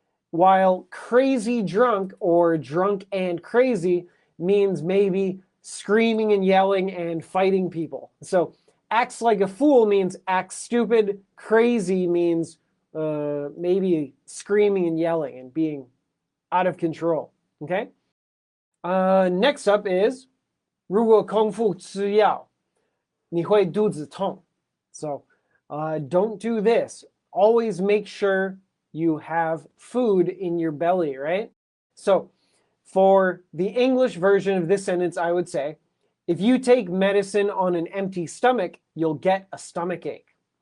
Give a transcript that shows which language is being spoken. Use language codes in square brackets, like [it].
[en] While crazy drunk or drunk and crazy means maybe screaming and yelling and fighting people. So acts like a fool means acts stupid. Crazy means maybe screaming and yelling and being out of control. Okay? Next up is [zh] 如果空腹吃药你会肚子痛. [en] So don't do this. Always make sure you have food in your belly, right? So for the English version of this sentence, I would say, if you take medicine on an empty stomach, you'll get a stomachache.